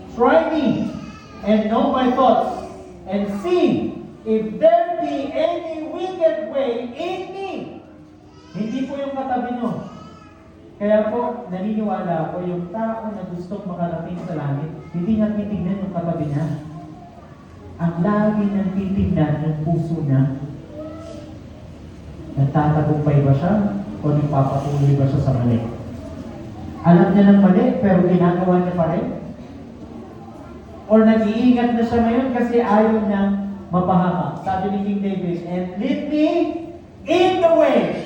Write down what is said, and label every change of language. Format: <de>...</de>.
<en>Try me and know my thoughts. And see if there be any wicked way in me.</en> <tl>Hindi po yung katabi nyo. Kaya po, naniniwala ako yung tao na gustong makarating sa langit, hindi niya titignan yung katabi niya. Ang lagi nang titignan yung puso niya. Nagtatagumpay ba siya? O nagpapatuloy ba siya sa mali? Alam niya ng mali, pero ginagawa niya pa rin? Or nag-iingat na siya ngayon kasi ayaw niyang mapahamak. Sabi ni</tl> <en>King David, and lead me in the way.</en>